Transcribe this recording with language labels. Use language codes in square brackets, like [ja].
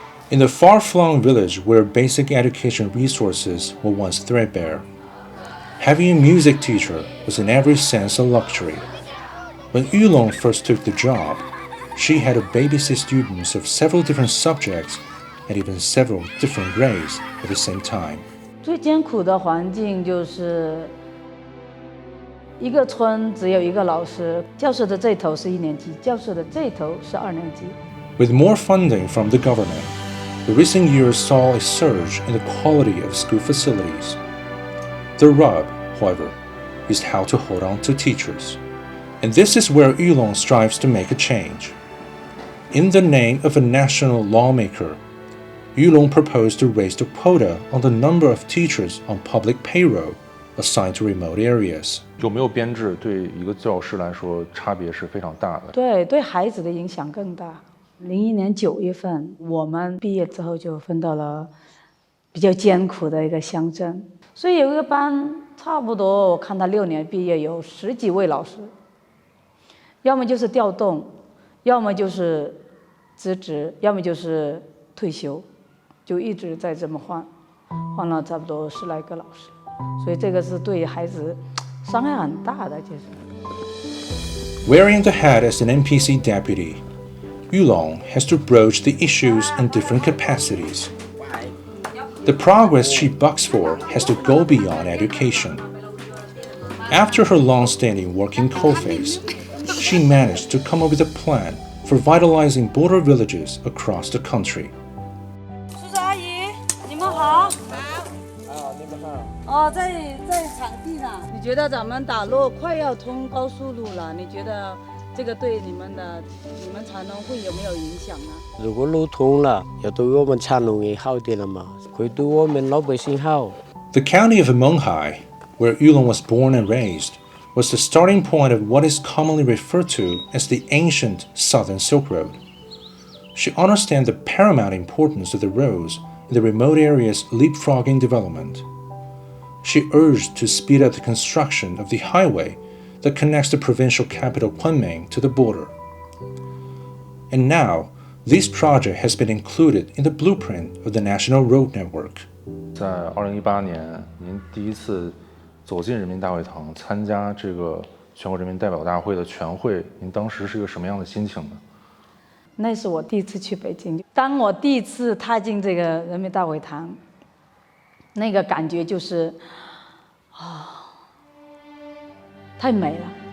[en] In the far-flung village where basic education resources were once threadbare, having a music teacher was in every sense a luxury. When Yu Long first took the job, she had to babysit students of several different subjects and even several different grades at the same time. [zh] 最艰苦的环境就是一个村只有一个老师，教室的这头是1年级，教室的这头是2年级。 [en] With more funding from the government, the recent years saw a surge in the quality of school facilities. The rub, however, is how to hold on to teachers. And this is where Yu Long strives to make a change. In the name of a national lawmaker, Yu Long proposed to raise the quota on the number of teachers on public payroll assigned to remote areas. [zh] 有没有编制对一个教师来说差别是非常大的。对孩子的影响更大。 01年9月份，我们毕业之后就分到了比较艰苦的一个乡镇，所以有一个班，差不多我看他6年毕业有10几位老师，要么就是调动，要么就是辞职，要么就是退休，就一直在这么换了差不多10来个老师，所以这个是对孩子伤害很大的，其实。 [en] Wearing the hat as an NPC deputy, Yu Long has to broach the issues in different capacities. The progress she bucks for has to go beyond education. After her long-standing work in coalface, she managed to come up with a plan for vitalizing border villages across the country. [zh] 叔叔阿姨，你们好。哦，在场地呢。你觉得咱们打路快要通高速路了？你觉得这个对你们产农会有没有影响呢？如果路通了，也对我们产农也好点了嘛，会对我们老百姓好。 [en] The county of Menghai, where Yu Long was born and raised, was the starting point of what is commonly referred to as the ancient Southern Silk Road. She understands the paramount importance of the roads in the remote areas' leapfrogging development. She urged to speed up the construction of the highway that connects the provincial capital Kunming to the border. And now, this project has been included in the blueprint of the National Road Network. [zh] 在2018年，您第一次走进人民大会堂，参加这个全国人民代表大会的全会，您当时是一个什么样的心情呢？那是我第一次去北京，当我第一次踏进这个人民大会堂，那个感觉就是太美了。